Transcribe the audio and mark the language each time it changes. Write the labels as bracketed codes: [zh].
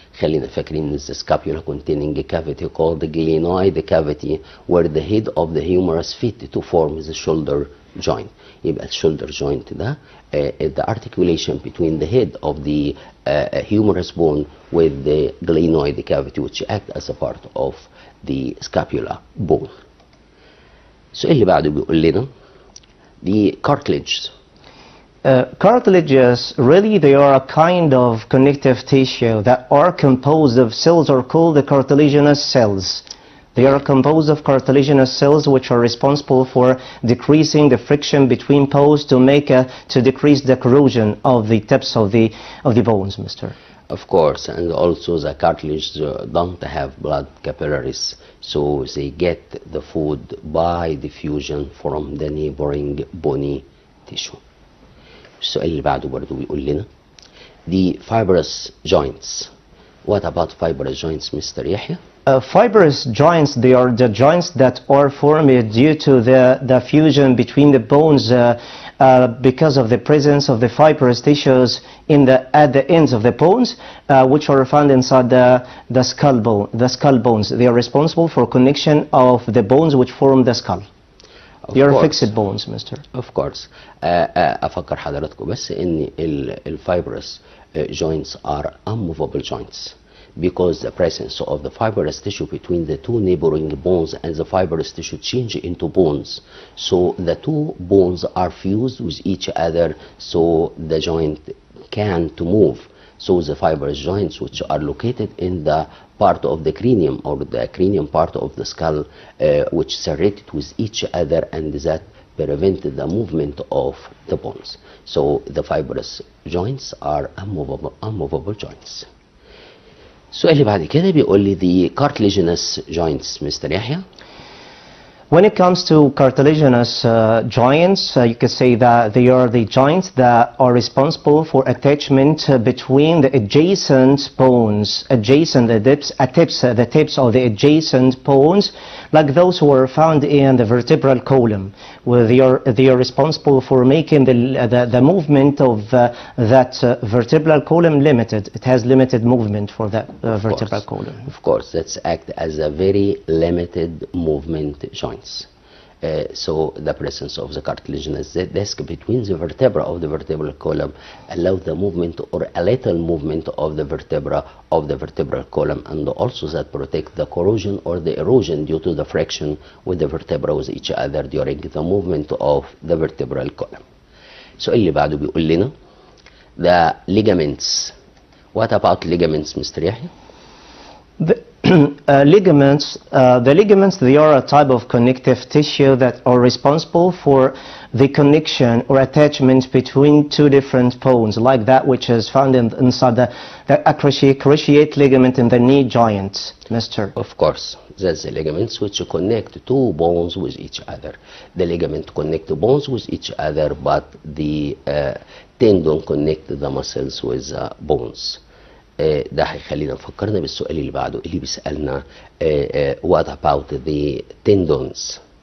[ar] خلينا فاكرين [en] the scapula containing a cavity called the glenoid cavity, where the head of the humerus fit to form the shoulder joint. [ar] يبقى الشولدر [en] joint [ar] ده [en] the articulation between the head of the humerus bone with the glenoid cavity, which act as a part of the scapula bone. [ar] السؤال اللي بعده بيقول لنا the cartilage. [en] Cartilages, really, they are a kind of connective tissue that are composed of cells are called the cartilaginous cells. They are composed of cartilaginous cells which are responsible for decreasing the friction between bones to decrease the corrosion of the tips of the bones, Mr. Of course, and also the cartilage don't have blood capillaries, so they get the food by diffusion from the neighboring bony tissue. [ar] السؤال اللي بعده برضو بيقول لنا the fibrous joints. [en] What about fibrous joints, Mr. Yahya? Fibrous joints, they are the joints that are formed due to the fusion between the bones because of the presence of the fibrous tissues at the ends of the bones, which are found inside the skull bones. They are responsible for connection of the bones which form the skull. They are fixed bones, Mr. Of course. [ar] أفكر حضراتكم بس إن الفايبرس [en] joints are unmovable joints because the presence of the fibrous tissue between the two neighboring bones and the fibrous tissue change into bones. So the two bones are fused with each other, so the joint can't move. So the fibrous joints, which are located in the part of the cranium or the cranium part of the skull, which serrated with each other, and that prevent the movement of the bones. So the fibrous joints are unmovable joints. [ar] السؤال اللي بعد كده بيقول لي the cartilaginous joints, Mr. [en] Yahya. When it comes to cartilaginous joints, you could say that they are the joints that are responsible for attachment between the adjacent bones, the tips of the adjacent bones, like those who are found in the vertebral column, where they are responsible for making the movement of that vertebral column limited. It has limited movement for that vertebral column. Of course, that's act as a very limited movement joint. So the presence of the cartilaginous disc between the vertebra of the vertebral column allow the movement or a little movement of the vertebra of the vertebral column, and also that protect the corrosion or the erosion due to the friction with the vertebra with each other during the movement of the vertebral column. So [ar] اللي بعده بيقول لنا [en] the ligaments. What about ligaments, Mr. Yahya? Ligaments, they are a type of connective tissue that are responsible for the connection or attachment between two different bones, like that which is found inside the cruciate ligament in the knee joint, Mr. Of course, that's the ligaments which connect two bones with each other. The ligament connect the bones with each other, but the tendon connect the muscles with the bones. [ar] ده هيخلينا نفكرنا بالسؤال اللي بعده اللي بيسألنا [en] what about the tendons?